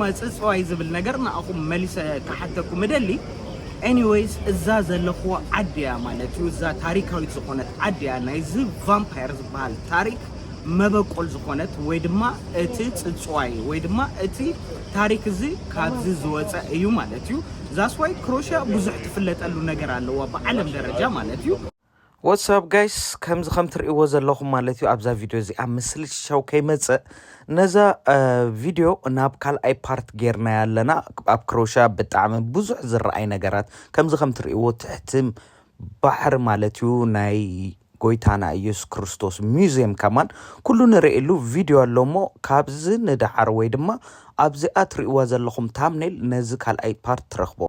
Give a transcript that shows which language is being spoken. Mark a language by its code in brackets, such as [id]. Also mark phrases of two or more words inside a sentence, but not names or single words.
[ti] ፅፅዋይ ዝብል ነገር ንኣኹም መሊሰ ክሓተኩም እደሊ ኤኒዌይስ እዛ ዘለኽዎ ዓድያ ማለት እዩ እዛ ታሪካዊት ዝኾነት ዓድያ ናይዚ ቫምፓየር ዝበሃል ታሪክ መበቆል ዝኾነት ወይ ድማ እቲ ፅፅዋይ ወይ ድማ እቲ ታሪክ እዚ ካብዚ ዝወፀ እዩ ማለት እዩ ዛስዋይ ክሮሽያ ብዙሕ ትፍለጠሉ ነገር ኣለዋ ብዓለም ደረጃ ማለት እዩ [en] What's up guys [ti] ከምዚ ከም ትርእይዎ ዘለኹም ማለት እዩ ኣብዛ ቪድዮ እዚ ኣብ ምስሊ ሻው ከይመፅእ ነዛ ቪድዮ ናብ ካልኣይ ፓርት ጌርና ያለና ኣብ ክሮሽያ ብጣዕሚ ብዙሕ ዝረኣይ ነገራት ከምዚ ከም ትርእይዎ ትሕቲ ባሕሪ ማለት እዩ ናይ ጎይታና ኢየሱስ ክርስቶስ ሙዚየም ከማን ኩሉ ንርእየሉ ቪድዮ ኣሎሞ ካብዚ ንዳሓር ወይ ድማ ኣብዚ ኣትርእይዋ ዘለኹም ታምኔል ነዚ ካልኣይ ፓርት ትረኽቦ